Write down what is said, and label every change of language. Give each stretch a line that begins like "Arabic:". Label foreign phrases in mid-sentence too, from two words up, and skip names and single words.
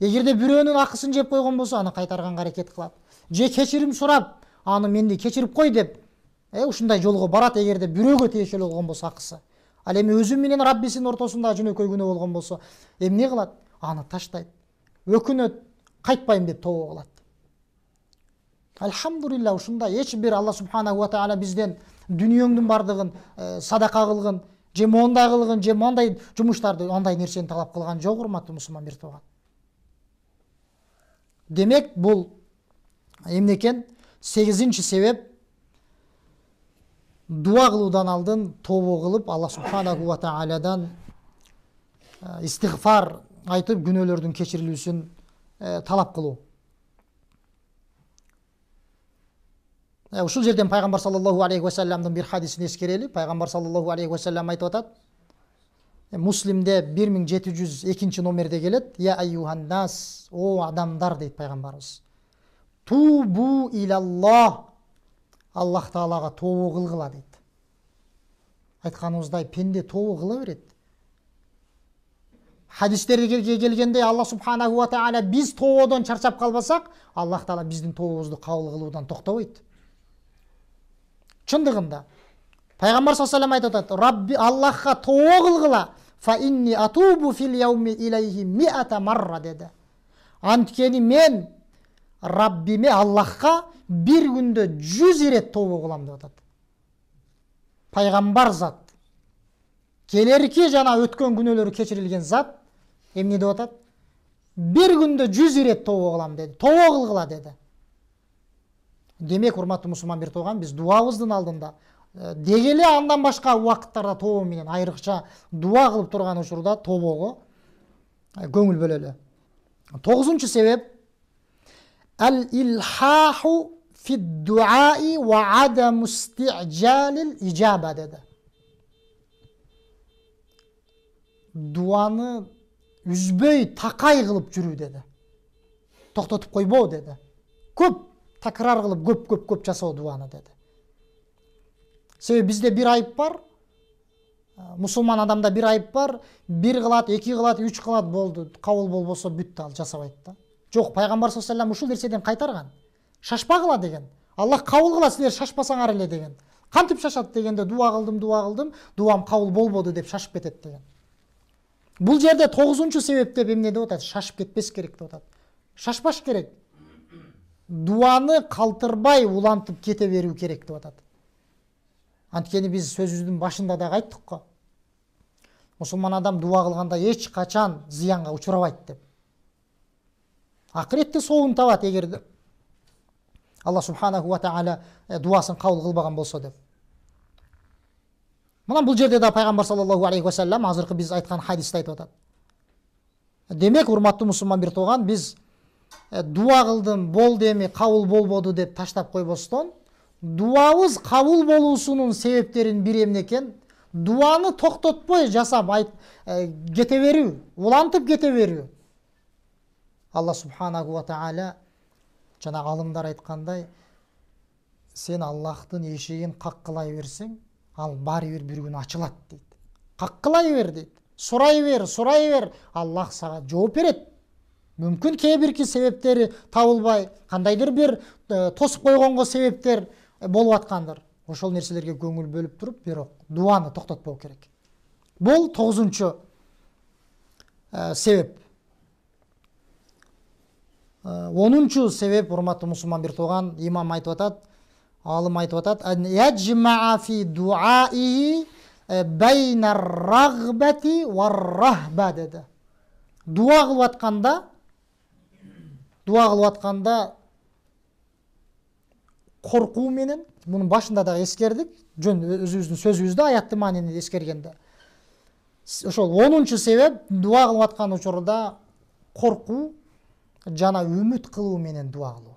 Kyrgyz: Эгерде бирөөнүн акысын жеп койгон болсо, аны кайтарганга аракет кылат. Же кечирим сурап, аны менди кечирип кой деп, ушундай жолго барат эгерде бирөөгө тиешелүү болгон болсо акысы. Ал эми өзү менен Раббисинин ортосунда жөнөкөй күнөө болгон болсо, эмне кылат? Аны таштайт. Өкүнөт, кайтпайм деп тобо кылат. Алхамдулилла, ушундай эч бир
Arabic: الله سبحانه وتعالى
Kyrgyz: бизден дүниеңдүн бардыгын садака кылгын, же мондай кылгын, же мондай жумуштарды, андай нерсени талап кылган жок, урматтуу мусулман бир тууган. Демек, бул эмне экен? 8-чи себеп дуа кылуудан алдын тобо кылып,
Arabic: الله سبحانه وتعالى
Kyrgyz: истигфар айтып, күнөөлөрдүн кечирилүүсүн талап кылуу. Ушул жерден пайгамбар
Arabic: صلى الله عليه وسلم
Kyrgyz: бир хадисин эскерели. Пайгамбар
Arabic: صلى الله عليه وسلم
Kyrgyz: айтып атат. Муслимде 1702 номерде келет.
Arabic: يا أيها الناس,
Kyrgyz: о адамдар дейт пайгамбарыбыз.
Arabic: توبوا إلى الله, الله تعالى
Kyrgyz: тобо кылгыла дейт. Айтканыбыздай, пенде тобо кыла берет. Хадистерге келгенде
Arabic: الله سبحانه وتعالى
Kyrgyz: биз тободон чарчап калбасак,
Arabic: الله تعالى
Kyrgyz: биздин тобобузду кабыл кылуудан токтобойт. Чындыгында пайгамбар
Arabic: صلى الله عليه وسلم
Kyrgyz: айтып атат: Рабби Аллахка тобо кылгыла,
Arabic: فإني أتوب في اليوم إليه مائة مرة деди.
Kyrgyz: Анткени мен Раббиме, Аллахка бир күндө 100 ирет тобо кылам деп атат. Пайгамбар зат, келерки жана өткөн күнөөлөрү кечирилген зат эмне деп атат? Бир күндө 100 ирет тобо кылам деди. Тобо кылгыла деди. Демек, урматтуу мусулман бир тууган, биз дуабыздын алдында дегеле андан башка убакыттарда тобо менен, айрыкча дуа кылып турган учурда тобого көңүл бөлөлү. 9-чу себеп
Arabic: الإلحاح في الدعاء وعدم استعجال الإجابة деди.
Kyrgyz: Дуаны үзбөй такай кылып жүрүү деди. Токтотуп койбоо деди. Көп такрар кылып көп жасоо дуаны деди. Себеби бизде бир айып бар. Мусулман адамда бир айып бар. Бир кылат, 2 кылат, 3 кылат, болду. Кабыл болбосо бүттү, ал жасабайт да. Жок, пайгамбар
Arabic: صلى الله عليه وسلم
Kyrgyz: ушул нерседен кайтарган. Шашпагыла деген. Аллах кабыл кыла, силер шашпасаңар эле деген. Кантип шашат дегенде, дуа кылдым, дуам кабыл болбоду деп шашып кетет деген. Бул жерде 9-чу себеп деп эмне деп атат? Шашып кетпес керек деп атат. Шашпаш керек. Дуаны калтырбай улантып кете берүү керек деп атат. Анткени биз сөзүбүздүн башында да айттык го. Мусулман адам дуа кылганда эч качан зыянга учурабайт деп. Акыретте соогун табат эгерде
Arabic: الله سبحانه وتعالى
Kyrgyz: дуасын кабыл кылбаган болсо деп. Мына бул жерде да пайгамбар
Arabic: صلى الله عليه وسلم
Kyrgyz: азыркы биз айткан хадисте айтып атат. Демек, урматтуу мусулман бир тууган, биз дуа кылдым, болду эми кабыл болбоду деп таштап койбостон, дуабыз кабыл болуусунун себептерин бири эмне экен? Дуаны токтотпой жасап кете берүү, улантып кете берүү.
Arabic: الله سبحانه وتعالى
Kyrgyz: жана алымдар айткандай, сен Аллахтын эшигин каккылай берсең, ал баары бир күн ачылат дейт. Каккылай бер дейт. Сурай бер, Аллах сага жооп берет. Мүмкүн кээ бирки себептери табылбай, кандайдыр бир тосуп койгонго себептер болуп аткандыр. Ошол нерселерге көңүл бөлүп туруп, бирок дуаны токтотпоо керек. Бул 9-чу себеп. 10-чу себеп, урматтуу мусулман бир тууган, имам айтып атат, алым айтып атат,
Arabic: أن يجمع في الدعاء بين الرغبة والرهبة деди.
Kyrgyz: Дуа кылып атканда коркуу менен, мунун башында да эскердик, жөн өзүбүздүн сөзүбүздө аятты маанини эскергенде. Ошол 10-чу себеп, дуа кылып аткан учурда коркуу жана үмүт кылуу менен дуа кылуу.